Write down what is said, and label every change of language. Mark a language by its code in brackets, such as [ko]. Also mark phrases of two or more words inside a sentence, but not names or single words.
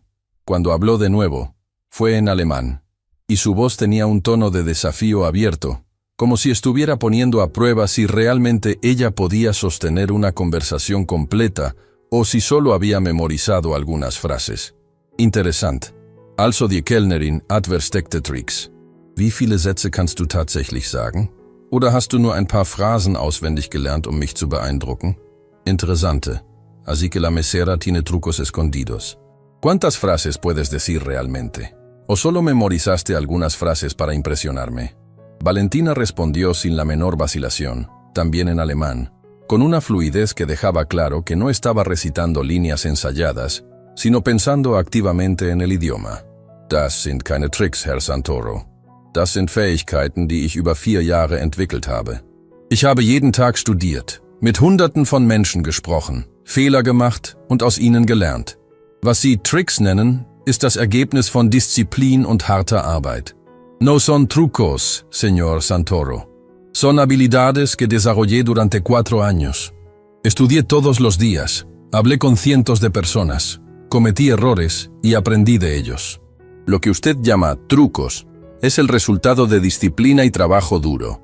[es] Cuando habló de nuevo, fue en alemán, y su voz tenía un tono de desafío abierto, como si estuviera poniendo a prueba si realmente ella podía sostener una conversación completa o si solo había memorizado algunas frases. «Interesante», [de] Also die Kellnerin hat versteckte Tricks. Wie viele Sätze kannst du tatsächlich sagen? Oder hast du nur ein paar Phrasen auswendig gelernt, um mich zu beeindrucken? [es] Interesante. Así que la mesera tiene trucos escondidos. ¿Cuántas frases puedes decir realmente? ¿O solo memorizaste algunas frases para impresionarme? Valentina respondió sin la menor vacilación, también en alemán, con una fluidez que dejaba claro que no estaba recitando líneas ensayadas, sino pensando activamente en el idioma. [de] Das sind keine Tricks, Herr Santoro. Das sind Fähigkeiten, die ich über 4 Jahre entwickelt habe. Ich habe jeden Tag studiert, mit Hunderten von Menschen gesprochen, Fehler gemacht und aus ihnen gelernt. Was Sie Tricks nennen, ist das Ergebnis von Disziplin und harter Arbeit. [es] No son trucos, señor Santoro. Son habilidades que desarrollé durante 4 años. Estudié todos los días, hablé con cientos de personas, cometí errores y aprendí de ellos. Lo que usted llama trucos es el resultado de disciplina y trabajo duro.